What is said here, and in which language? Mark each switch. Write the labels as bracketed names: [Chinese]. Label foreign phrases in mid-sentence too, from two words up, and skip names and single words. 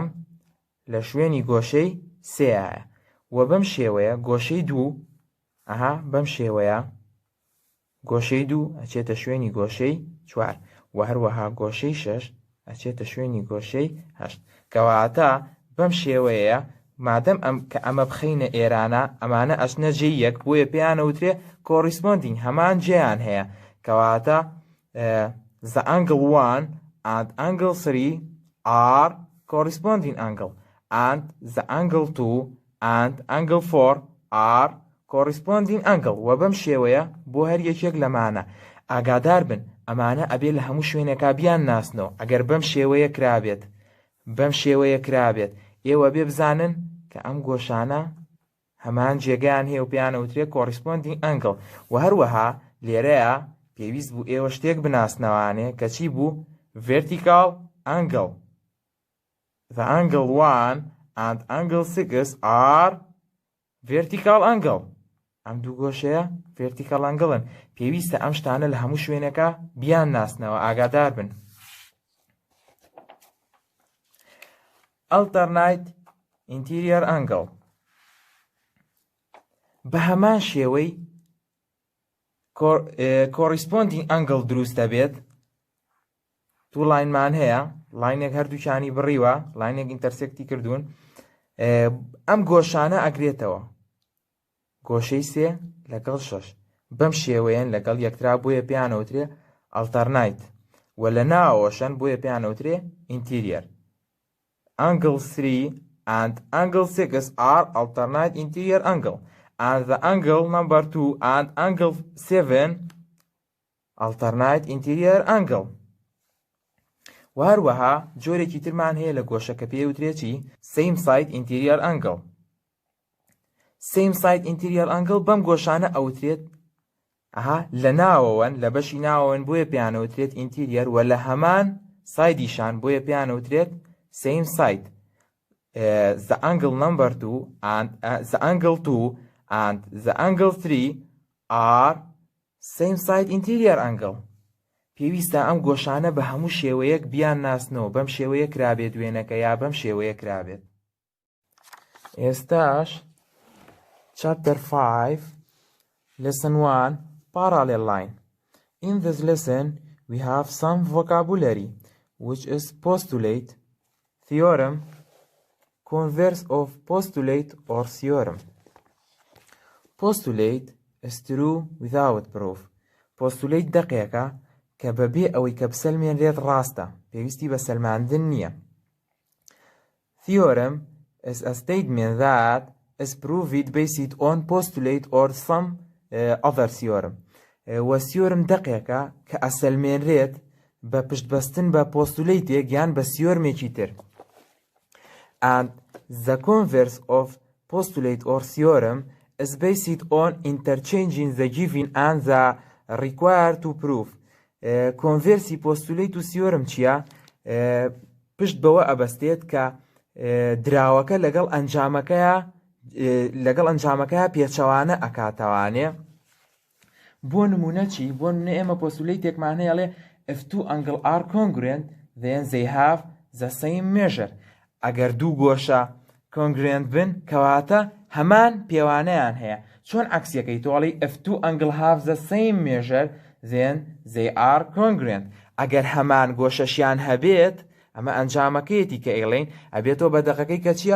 [Central Kurdish] لە شوێنی گۆشەی سێایە و بەم شێوەیە گۆشەی 2 بەم شێوەیە گۆشەی 2 ئەچێتە شوێنی گۆشەی 4 و هەروەها گۆشەی 6 ئەچێتە شوێنی گۆشەی 8. کەواتە بەم شێوەیە مادەم کە ئەمە بخەینە ئێرانە، ئەمانە ئەچنە جێی یەک، بۆیە پێیانەوترێ corresponding، هەمان جێیان هەیە. [English] کەواتە the angle 1 and angle 3 are corresponding angle and the angle 2 and angle 4 are corresponding angle. [Central Kurdish] و بەم شێوەیە بۆ هەر یەکێک لەمانە ئاگادار بن، ئەمانە ئەبێ لە هەموو شوێنێکا بیان ناسنەوە. ئەگەر بەم شێوەیە کرابێت، بەم شێوەیە کرابێت، ئێوە بێ بزانن کە ئەم گۆشانە هەمان جێگەیان هەیە و پێیانەوترێ corresponding angle. و هەروەها لێرەیە پێویست بوو ئێوە شتێک بناسنەوانێ کە چی بوو؟ [English] vertical angle. The angle 1 and angle 6 are vertical angle. [Central Kurdish] ئەم دوو گۆشەیە [English] vertical angle- [Central Kurdish] ن. پێویستە ئەم شتانە لە هەموو شوێنەکە بیان ناسنەوە، ئاگادار بن. [English] alternate interior angle. [Central Kurdish] بە هەمان شێوەی [English] corresponding angle [Central Kurdish] دروستە بێت. دوو لاینمان هەیە، لاینێک هەردووچانی بڕیوە، لاینێک ئینتەرسێکتی کردوون، ئەم گۆشانە ئەگرێتەوە گۆشەی 3 لەگەڵ 6. بەم شێوەیەن لەگەڵ یەکترا، بۆیە پێیانەوترێ alternate و لە ناوەشەن، بۆیە پێیانەوترێ interior. [English] Angle 3 and angle 6 are alternate interior angle and the angle number 2 and angle 7 alternate interior angle. [Central Kurdish] و هەروەها جۆرێکی ترمان هەیە لە گۆشەکە پێوترێت چی؟ [English] same side interior angle. same side interior angle [Central Kurdish] بەم گۆشانە ئەوترێت لە ناوەوەن، لە بەشی ناوەوەن، بۆیە پێیانەوترێت interior و لە هەمان سایدیشان، بۆیە پێیانەوترێت [English] same side. The angle number 2 and the angle 2 and the angle 3 are same side interior angle. [Central Kurdish] پێویستە ئەم گۆشانە بە هەموو شێوەیەک بیان ناسنەوە، بەم شێوەیە کرابێت وێنەکە یا بەم شێوەیە کرابێت. [English] ئێستاش Chapter 5 Lesson 1 Parallel line. In this lesson we have some vocabulary which is postulate, theorem, converse of postulate or theorem. Postulate is true without proof. [Central Kurdish] Postulate دقیقە کە بەبێ ئەوەی کە بسەلمێنرێت ڕاستە، پێویستی بە سەلماندن نییە. [English] Theorem is a statement that is proved based on postulate or some other theorem. [Central Kurdish] و theorem دقیقە کە ئەسەلمێنرێت بە پشتبەستن بە پۆستولیتێک یان بە theoremێکی تر. [English] And the converse of postulate or theorem is based on interchanging the given and the required to prove. Converse postulate [Central Kurdish] و theorem چییە؟ پشت بەوە ئەبەستێت کە دراوەکە لەگەڵ ئەنجامەکەیە پێچەوانە ئەکاتەوانێ. بۆ نمونە چی؟ بۆ نمونە ئێمە پۆستولیتێکمان هەیەڵێ [English] if two angles are congruent then they have the same measure. [Central Kurdish] ئەگەر دوو گۆشە congruent بن کەواتە هەمان پێوانەیان هەیە. چۆن عەکسیەکەی تۆڵی [English] if two angles have the same measure then they are congruent. [Central Kurdish] ئەگەر هەمان گۆشەشیان هەبێت ئەمە ئەنجامەکەیەتی کە ئێڵێن ئەبێتەوە بە دەقەکەی کە چییە؟